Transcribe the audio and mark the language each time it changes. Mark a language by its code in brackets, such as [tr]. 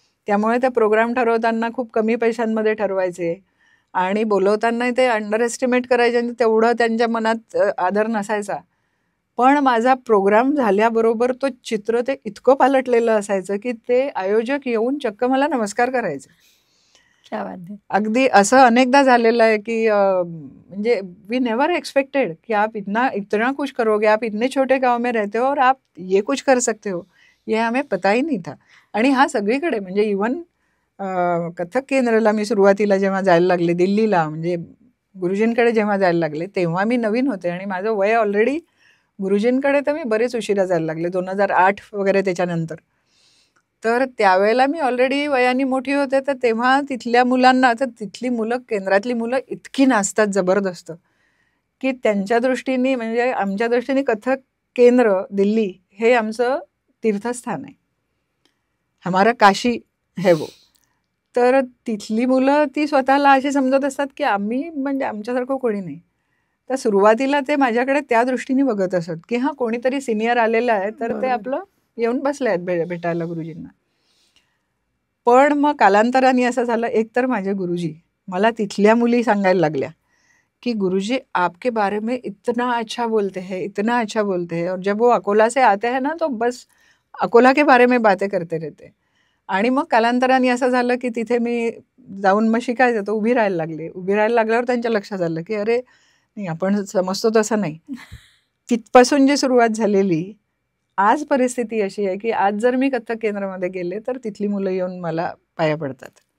[mr] त्यामुळे ते प्रोग्राम ठरवताना खूप कमी पैशांमध्ये ठरवायचे आणि बोलवताना ते अंडर एस्टिमेट करायचे आणि तेवढं त्यांच्या मनात आदर नसायचा. पण माझा प्रोग्राम झाल्याबरोबर तो चित्र ते इतकं पालटलेलं असायचं की ते आयोजक येऊन चक्क मला नमस्कार करायचे. अगदी असं अनेकदा झालेलं आहे की म्हणजे [en] we never expected [hi] कि आप इतना कुछ करोगे, आप इतने छोटे गाव में रहते हो और आप ये कुछ कर सकते हो, ये हमें पता ही नहीं था. [mr] आणि हा सगळीकडे म्हणजे इवन कथक केंद्राला मी सुरुवातीला जेव्हा जायला लागले दिल्लीला, म्हणजे गुरुजींकडे जेव्हा जायला लागले तेव्हा मी नवीन होते आणि माझं वय ऑलरेडी गुरुजींकडे तर मी बरेच उशिरा जायला लागले 2008 वगैरे त्याच्यानंतर. तर त्यावेळेला मी ऑलरेडी वयाने मोठी होते, तर तेव्हा तिथल्या मुलांना, तर तिथली मुलं केंद्रातली मुलं इतकी नाचतात जबरदस्त की त्यांच्या दृष्टीने म्हणजे आमच्या दृष्टीने कथक केंद्र दिल्ली हे आमचं तीर्थस्थान आहे, [hi] हमारा काशी है वो. [mr] तर तिथली मुलं ती स्वतःला अशी समजत असतात की आम्ही म्हणजे आमच्यासारखं कोणी नाही. तर सुरुवातीला ते माझ्याकडे त्या दृष्टीने बघत असत की हा कोणीतरी सिनियर आलेलं आहे तर ते आपलं येऊन बसले आहेत भेटायला गुरुजींना. पण मग कालांतराने असं झालं, एकतर माझे गुरुजी मला तिथल्या मुली सांगायला लागल्या [hi] कि गुरुजी आपके बारे में इतना अच्छा बोलते हैं, इतना अच्छा बोलते हैं, और जब वो अकोला से आते हैं ना तो बस अकोला के बारे में बातें करते रहते. [mr] आणि मग कालांतराने असं झालं की तिथे मी जाऊन मग शिकायचं, तर उभी राहायला लागले. उभी राहायला लागल्यावर त्यांच्या लक्षात आलं की अरे नाही, आपण समजतो तसं नाही. तिथपासून जी सुरुवात झालेली आज परिस्थिती अशी आहे की आज जर मी कथक केंद्रामध्ये गेले तर तिथली मुलं येऊन मला पाया पडतात.